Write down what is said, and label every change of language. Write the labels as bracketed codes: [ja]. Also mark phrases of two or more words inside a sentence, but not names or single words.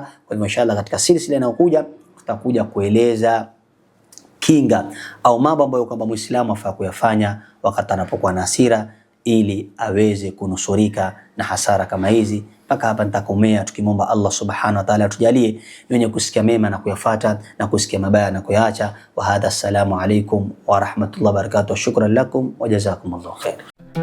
[sw] Kwa hivyo inshallah katika silsila inayokuja tutakuja kueleza kinga au mambo ambayo kwamba Muislamu afaa kuyafanya wakati anapokuwa na hasira ili aweze kunusurika na hasara kama hizi. Mpaka hapa nitakomea, tukimwomba Allah [ar] سبحانه وتعالى [sw] atujalie wenye kusikia mema na kuyafuata na kusikia mabaya na kuyaacha. [ar] وهذا، السلام عليكم ورحمة الله وبركاته. شكرا لكم وجزاكم الله خيرا.